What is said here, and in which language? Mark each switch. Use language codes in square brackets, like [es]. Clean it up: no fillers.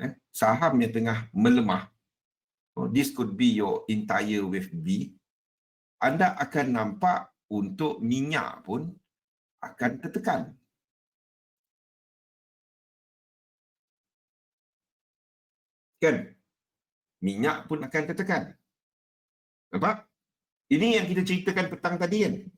[ms] Saham yang tengah melemah. [en] This could be your entire wave B. [ms] Anda akan nampak untuk minyak pun akan tertekan. Kan? Minyak pun akan tertekan. Nampak? Ini yang kita ceritakan petang tadi kan?